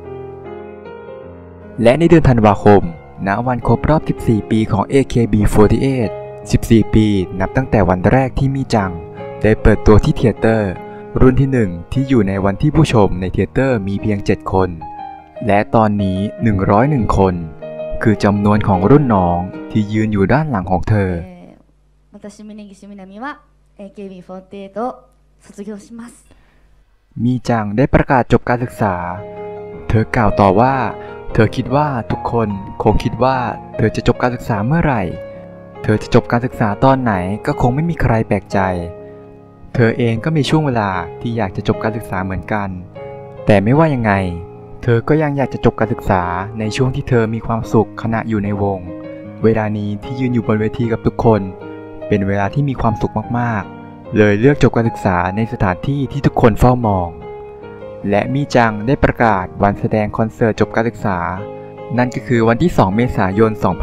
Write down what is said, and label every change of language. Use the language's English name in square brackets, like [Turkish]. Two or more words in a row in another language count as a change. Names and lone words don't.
[Thai] และในเดือนธันวาคมณวันครบรอบ14ปีของ AKB48 14 ปีนับตั้งแต่วันแรกที่มี่จังได้เปิดตัวที่เธียเตอร์รุ่นที่1ที่อยู่ในวันที่ผู้ชมในเธียเตอร์มีเพียง7คนและตอนนี้101คนคือจำนวนของรุ่นน้องที่ยืนอยู่ด้านหลังของเธอ [Japanese] 私峯岸みなみは AKB48 を卒業します [Thai] มีจังได้ประกาศจบการศึกษาเธอกล่าวต่อว่าเธอคิดว่าทุกคนคงคิดว่าเธอจะจบการศึกษาเมื่อไหร่เธอจะจบ การศึกษาตอนไหนก็คงไม่มีใครแปลกใจเธอเองก็มีช่วงเวลาที่อยากจะจบการศึกษาเหมือนกันแต่ไม่ว่ายังไงเธอก็ยังอยากจะจบการศึกษาในช่วงที่เธอมีความสุขขณะอยู่ในวงเวลานี้ที่ยืนอยู่บนเวทีกับทุกคนเป็นเวลาที่มีความสุขมากๆเลยเลือกจบการศึกษาในสถานที่ที่ทุกคนเฝ้ามองและมี่จังได้ประกาศวันแสดงคอนเสิร์ตจบการศึกษานั่นก็คือวันที่2 เมษายน